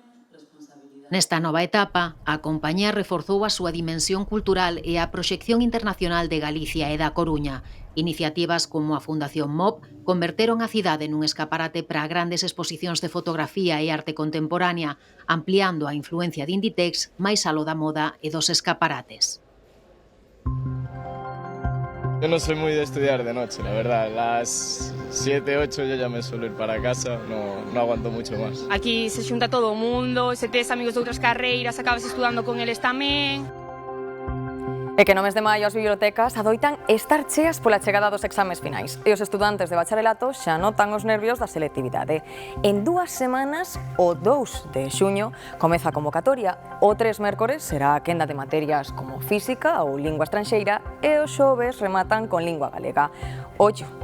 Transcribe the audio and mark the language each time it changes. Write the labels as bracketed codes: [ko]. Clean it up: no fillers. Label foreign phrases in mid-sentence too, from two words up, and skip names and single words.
[gl] Nesta nova etapa, a compañía reforzou a súa dimensión cultural e a proxección internacional de Galicia e da Coruña. Iniciativas como a Fundación MOP converteron a cidade nun escaparate para grandes exposicións de fotografía e arte contemporánea, ampliando a influencia de Inditex máis aló da moda e dos escaparates. [es] Yo no soy muy de estudiar de noche, la verdad. A las 7, 8 yo ya me suelo ir para casa, no aguanto mucho más. [gl] Aquí se xunta todo o mundo, se tes amigos de outras carreiras, acabas estudando con eles tamén. E que no mes de maio as bibliotecas adoitan estar cheas pola chegada dos exames finais e os estudantes de bacharelato xa notan os nervios da selectividade. En 2 semanas, o 2 de xuño, comeza a convocatoria, o 3 mércores será a quenda de materias como física ou lingua estranxeira e os xoves rematan con lingua galega.